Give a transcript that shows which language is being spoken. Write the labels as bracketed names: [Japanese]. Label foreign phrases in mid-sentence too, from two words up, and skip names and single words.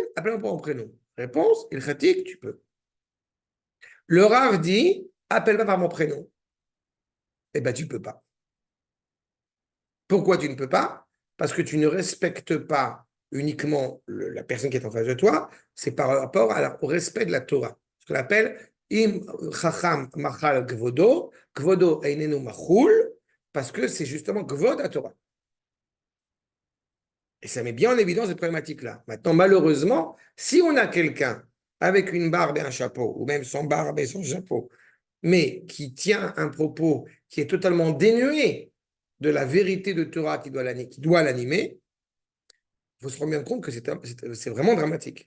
[French] Appelle-moi pour mon prénom. Réponse, il critique, tu peux. Le Rav dit, appelle-moi par mon prénom. Eh bien, tu ne peux pas. Pourquoi tu ne peux pas? Parce que tu ne respectes pas uniquement la personne qui est en face de toi, c'est par rapport au respect de la Torah. Ce qu'on appelle [Hebrew] אם חכם מחל כבודו, כבודו אינו מחול, [French] parce que c'est justement [Hebrew] כבוד התורה. [French] Et ça met bien en évidence cette problématique-là. Maintenant, malheureusement, si on a quelqu'un avec une barbe et un chapeau, ou même sans barbe et sans chapeau, mais qui tient un propos qui est totalement dénué de la vérité de Torah qui doit l'animer, il faut se rendre bien compte que c'est vraiment dramatique.